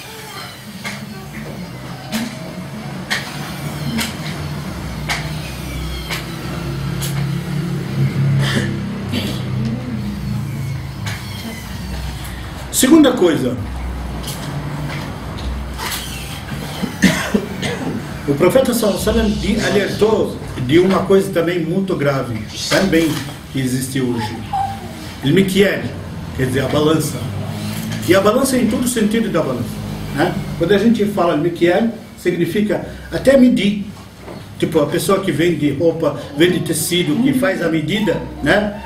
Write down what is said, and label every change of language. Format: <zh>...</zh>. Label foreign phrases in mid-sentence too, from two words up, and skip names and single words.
<pt>Segunda coisa, o profeta</pt> <ar>صلى الله عليه وسلم</ar> <pt>alertou de uma coisa também muito grave, também que existe hoje. O mikyal, quer dizer, a balança. E a balança em todo o sentido da balança, né? Quando a gente fala mikyal, significa até medir. Tipo, a pessoa que vende roupa, vende tecido, que faz a medida, né?</pt>